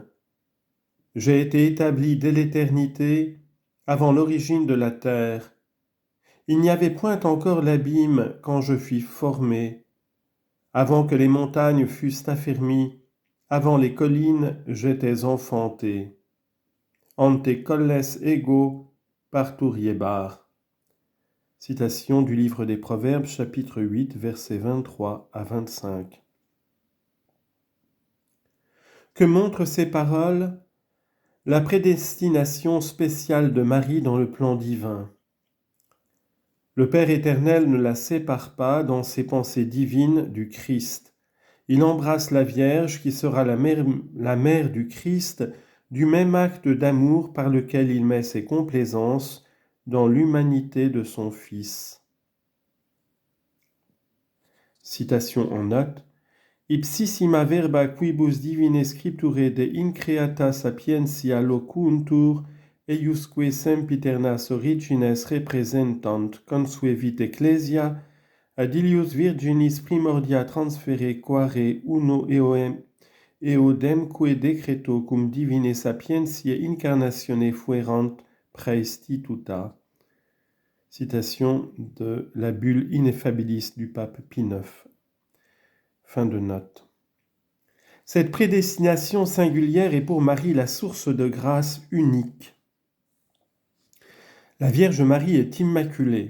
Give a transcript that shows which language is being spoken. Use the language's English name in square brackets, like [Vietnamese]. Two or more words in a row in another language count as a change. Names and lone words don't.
[French] J'ai été établi dès l'éternité, avant l'origine de la terre. Il n'y avait point encore l'abîme quand je fus formé. Avant que les montagnes fussent affermies, avant les collines, j'étais enfanté. [Latin] Ante colles ego parturiebar. [French] » Citation du livre des Proverbes, chapitre 8, versets 23 à 25. Que montrent ces paroles ? La prédestination spéciale de Marie dans le plan divin. Le Père éternel ne la sépare pas dans ses pensées divines du Christ. Il embrasse la Vierge qui sera la mère du Christ du même acte d'amour par lequel il met ses complaisances dans l'humanité de son Fils. Citation en note. [Latin] Ipsissima verba quibus divine scripturae de increata sapientia locuntur eiusque sempiternas origines representant consuevit ecclesia ad ilius virginis primordia transfere quare uno eodemque decreto cum divine sapientiae incarnatione fuerant praestituta. [French] Citation de la bulle Ineffabilis du pape Pie IX. Fin de note. Cette prédestination singulière est pour Marie la source de grâce unique. La Vierge Marie est immaculée.